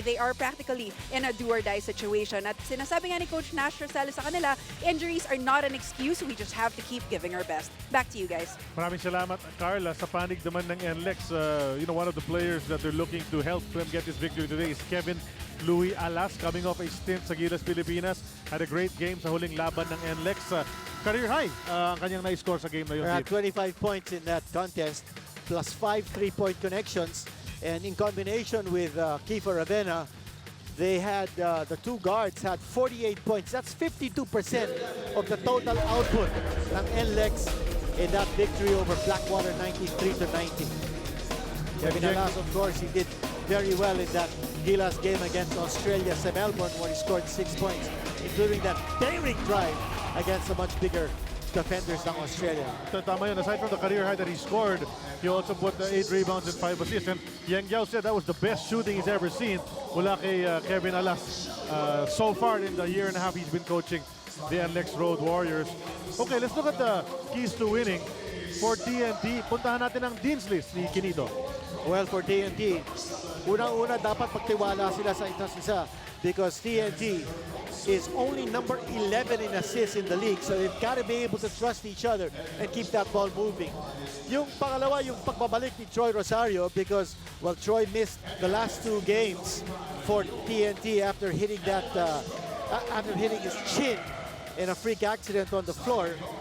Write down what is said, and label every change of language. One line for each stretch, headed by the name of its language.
English: They are practically in a do-or-die situation.
Filipino: At sinasabi nga
English: ni Coach Nash Rosales
Filipino: sa kanila,
English: injuries are not an excuse. We just have to keep giving our best. Back to you guys.
Filipino: Maraming salamat, Carla. Sa panig naman ng
English: NLEX, one of the players that they're looking to help them get this victory today is Kevin Louis Alas, coming off a stint sa Gilas Pilipinas. Had a great game
Filipino: sa huling laban ng
English: NLEX.
Filipino: Career high ang kanyang na-score sa game na yun.
English: 25 points in that contest, plus 5 3-point connections. And in combination with Kiefer Ravena, they had, the two guards had 48 points. That's 52% of the total output ng NLEX in that victory over Blackwater 93-90. Kevin Alas, of course, he did very well in that Gilas game against Australia sa Melbourne, where he scored 6 points, including that daring drive against the much bigger defenders
Filipino: ng Australia. Tama yun.
English: Aside from the career high that he scored, he also put 8 rebounds and 5 assists. And Yang Yao said that was the best shooting he's ever seen
Filipino: mula kay
English: Kevin Alas so far in the year and a half he's been coaching the NLEX Road Warriors. Okay, let's look at the keys to winning for TNT.
Filipino: Puntahan natin ang Dean's List ni Kinito.
English: Well, for TNT,
Filipino: unang-una dapat magtiwala sila sa isa't isa
English: because TNT is only number 11 in assists in the league, so they've got to be able to trust each other and keep that ball moving.
Filipino: Yung pangalawa, yung pagbabalik ni
English: Troy Rosario because, well, Troy missed the last 2 games for TNT after hitting that, after hitting his chin in a freak accident on the floor.